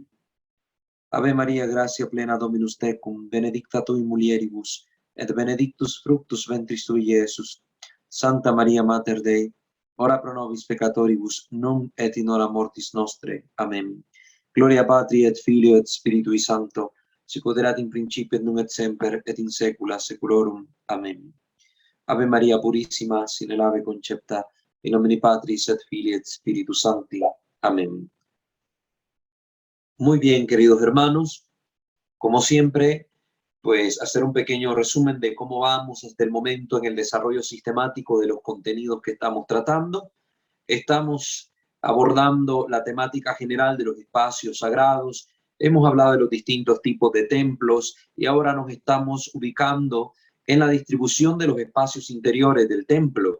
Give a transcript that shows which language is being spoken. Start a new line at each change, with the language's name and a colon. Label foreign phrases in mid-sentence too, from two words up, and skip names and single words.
Latin: Ave Maria, gratia plena Dominus tecum, benedicta tu in mulieribus, et benedictus fructus ventris tui, Iesus. Santa Maria Mater Dei, ora pro nobis peccatoribus, nunc et in hora mortis nostre. Amén. Gloria Patri et Filio et Spiritui Sancto, sicut erat in principio et nunc et semper et in saecula saeculorum.
Spanish: Amén. Ave María Purísima, sin el ave concepta,
Latin: in nomine Patris et Filii et Spiritus Sancti. Amén.
Spanish: Muy bien, queridos hermanos, como siempre, pues hacer un pequeño resumen de cómo vamos hasta el momento en el desarrollo sistemático de los contenidos que estamos tratando. Estamos abordando la temática general de los espacios sagrados, hemos hablado de los distintos tipos de templos y ahora nos estamos ubicando en la distribución de los espacios interiores del templo.